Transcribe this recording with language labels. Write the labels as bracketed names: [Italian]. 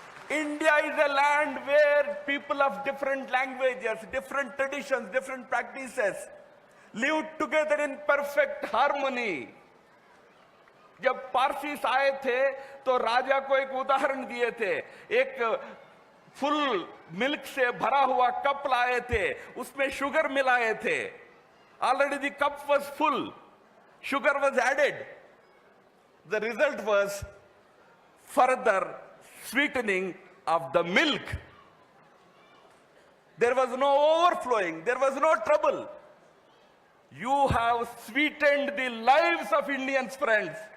[English] India is a land where people of different languages, different traditions, different practices live together in perfect harmony. [Hindi] जब पारसीस आए थे तो राजा को एक उदाहरण दिए थे, एक [English] full milk [Hindi] से भरा हुआ कप लाए थे, उसमें शुगर मिलाए थे. [English] Already the cup was full, sugar was added. The result was further sweetening of the milk. There was no overflowing, there was no trouble. You have sweetened the lives of Indians, friends.